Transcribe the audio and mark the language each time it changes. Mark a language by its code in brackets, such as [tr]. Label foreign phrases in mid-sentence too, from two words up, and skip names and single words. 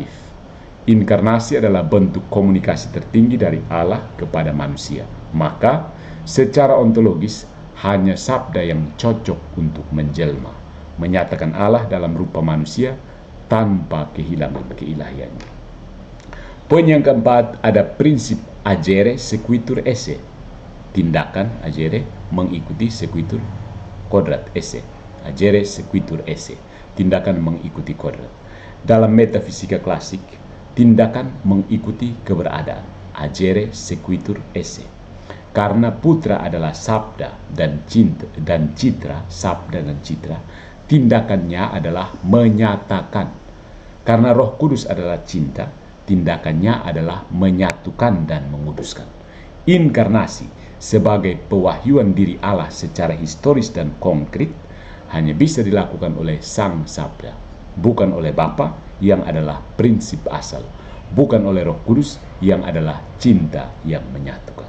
[id] Inkarnasi adalah bentuk komunikasi tertinggi dari Allah kepada manusia. Maka, secara ontologis, hanya sabda yang cocok untuk menjelma, menyatakan Allah dalam rupa manusia tanpa kehilangan keilahiannya. Poin yang keempat, ada prinsip [la] agere sequitur esse. [id] Tindakan agere mengikuti sequitur kodrat esse. [la] Agere sequitur esse. [id] Tindakan mengikuti kodrat. Dalam metafisika klasik, tindakan mengikuti keberadaan, [la] agere sequitur esse. [id] Karena putra adalah sabda dan citra, sabda dan citra, tindakannya adalah menyatakan. Karena Roh Kudus adalah cinta, tindakannya adalah menyatukan dan menguduskan. Inkarnasi sebagai pewahyuan diri Allah secara historis dan konkret hanya bisa dilakukan oleh Sang Sabda, bukan oleh Bapa yang adalah prinsip asal, bukan oleh Roh Kudus yang adalah cinta yang menyatukan.